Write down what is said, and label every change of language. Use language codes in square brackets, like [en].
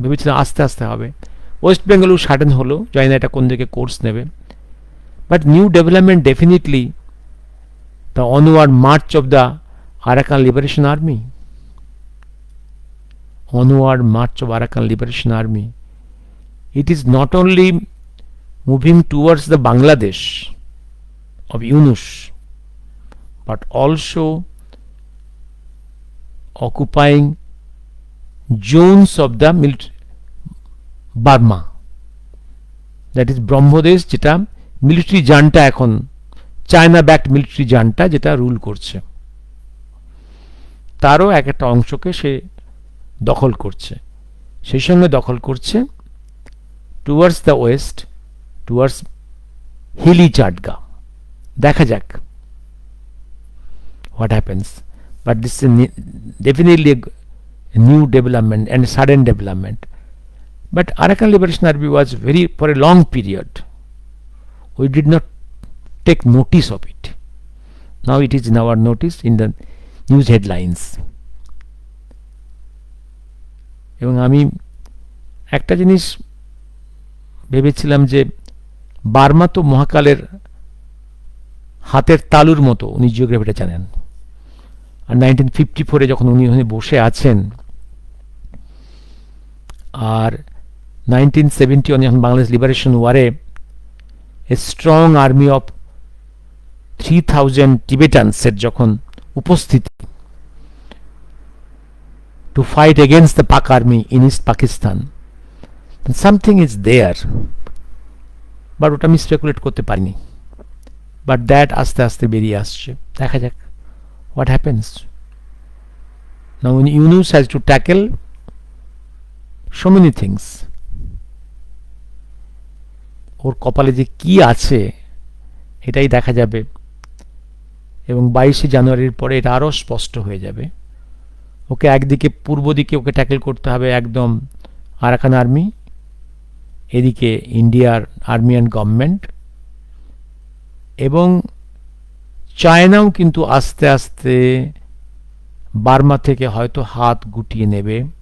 [bn] ভেবেছিলাম আস্তে আস্তে হবে। ওয়েস্ট বেঙ্গলও সাডেন হলো, জানি না এটা কোন দিকে কোর্স নেবে। [en] But new development definitely the onward march of the Arakan liberation army, onward march of Arakan Liberation Army. It is not only moving towards the Bangladesh of Yunus, but also occupying zones of the Burma, that is Brahmadesh, [bn] যেটা military জান্টা, এখন China backed military জান্টা যেটা rule করছে, তারও একটা অংশকে সে দখল করছে। সেই সঙ্গে দখল করছে [en] towards the west, [bn] towards Hili Chatga. দেখা যাক [en] What happens, but this definitely a new development and sudden development. But Arakan Liberation Army was for a long period. We did not take notice of it. Now it is in our notice in the news headlines. [bn] এবং আমি একটা জিনিস ভেবেছিলাম যে Burma তো মহাকালের হাতের তালুর মতো, উনি জিওগ্রাফিটা জানেন। আর 1954 যখন উনি বসে আছেন, [en] আর 1971 যখন বাংলাদেশ লিবারেশন ওয়ারে এ স্ট্রং আর্মি অফ 3000 টিবেটানসের যখন উপস্থিতি to fight against the Pak army in East Pakistan, then something is there, but [bn] ওটা আমি স্পেকুলেট করতে পারিনি। বাট দ্যাট আস্তে আস্তে বেরিয়ে আসছে, দেখা যাক [en] what happens. Now Yunus has to tackle so many things. [bn] ওর কপালে যে কি আছে এটাই দেখা যাবে, এবং 22শে জানুয়ারির পরে এটা আরও স্পষ্ট হয়ে যাবে। ওকে একদিকে পূর্ব দিকে ওকে ট্যাকেল করতে হবে একদম আরাকান আর্মি, এদিকে ইন্ডিয়ার আর্মি অ্যান্ড গভর্নমেন্ট, এবং চায়নাও কিন্তু আস্তে আস্তে বার্মা থেকে হয়তো হাত গুটিয়ে নেবে।